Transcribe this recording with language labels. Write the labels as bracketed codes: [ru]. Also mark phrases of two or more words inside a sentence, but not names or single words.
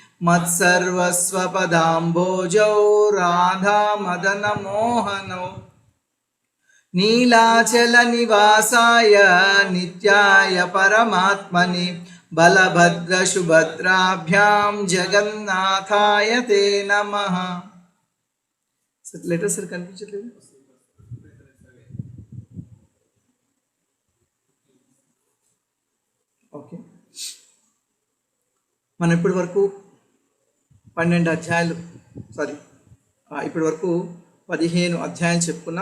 [sa] मत्सर्वस्वपदाम्भोजौ राधामदनमोहनौ नीलाचलनिवासाय नित्याय परमात्मने बलभद्रसुभद्राभ्यां जगन्नाथाय ते नमः. [te] లెటర్స్ కనిపించట్లేదు. ఓకే, మనం ఇప్పటి వరకు 12 అధ్యాయాలు ఇప్పటి వరకు 15 అధ్యాయాలు చెప్పుకున్నాం.